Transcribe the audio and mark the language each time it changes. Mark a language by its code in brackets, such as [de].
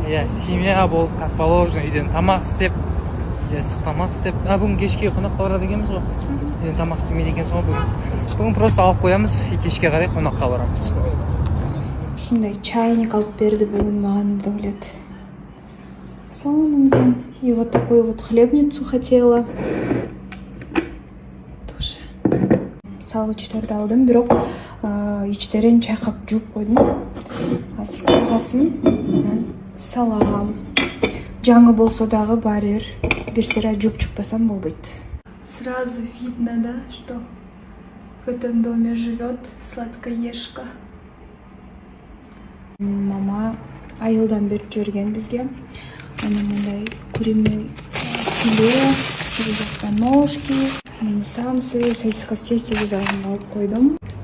[ky] семья болуп, [ru] как положено, [ky] үйдөн тамак истеп, ыстык тамак истеп. Бүгүн кечке конокко барат экенбиз го. Үйдөн тамак истемейт экенсиң го бүгүн. Бүгүн просто алып коябыз, кечке карай конокко барабыз. Ушундай чайник алып берди бүгүн мага Давлет. Сонун. [ru] И вот такую вот хлебницу хотела. Тоже. [ky] Салгычтарды алдым, бирок ичтерин чайкап жууп койдум. Азыр кургасын, анан салам. Жаңы болсо дагы баары бир сыра жууп чыкпасам болбойт. [ru] Сразу видно, да, что в этом доме живет сладкоежка. [ky] Мама айылдан берип жиберген бизге. Анан мындай [ru] куриный филе, ножки, [ky] самсы, сосиска в тесте вязаным алып койдум.